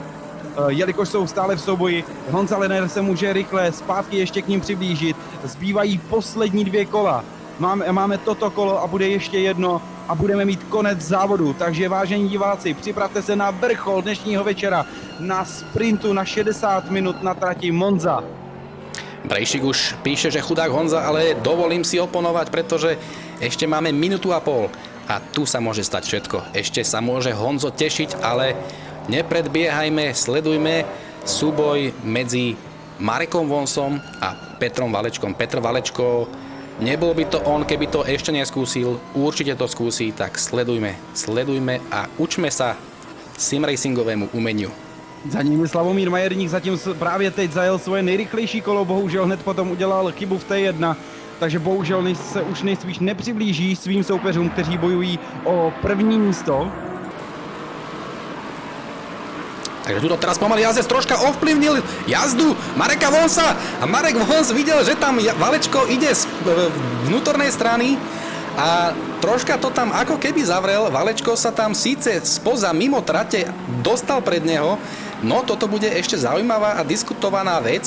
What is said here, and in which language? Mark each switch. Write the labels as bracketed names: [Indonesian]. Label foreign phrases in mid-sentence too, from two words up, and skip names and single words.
[Czech] Jelikož jsou stále v souboji, Honza Lenner se může rychle zpátky ještě k ním přiblížit. Zbývají poslední 2 kola. Máme toto kolo a bude ještě jedno a budeme mít konec závodu. Takže vážení diváci, připravte se na vrchol dnešního večera, na sprintu na 60 minut na trati Monza. [Slovak] Brejšik už píše, že chudák Honza, ale dovolím si oponovať, pretože ešte máme minútu a pol a tu sa môže stať všetko. Ešte sa môže Honzo tešiť, ale nepredbiehajme, sledujme súboj medzi Marekom Vonzom a Petrom Valečkom. Petr Valečko, nebol by to on, keby to ešte neskúsil, určite to skúsi, tak sledujme a učme sa simracingovému umeniu. [Czech] Za ním je Slavomír Majerník, zatím právě teď zajel svoje nejrychlejší kolo, bohužel hned potom udělal chybu v T1, takže bohužel se už nejspíš nepřiblíží svým soupeřům, kteří bojují o první místo. [Slovak] Takže tuto teraz pomaly jazdec troška ovplyvnil jazdu Mareka Vonza a Marek Vonz videl, že tam Valečko ide z vnútornej strany a troška to tam ako keby zavrel. Valečko sa tam síce spoza mimo trate dostal pred neho, no toto bude ešte zaujímavá a diskutovaná vec.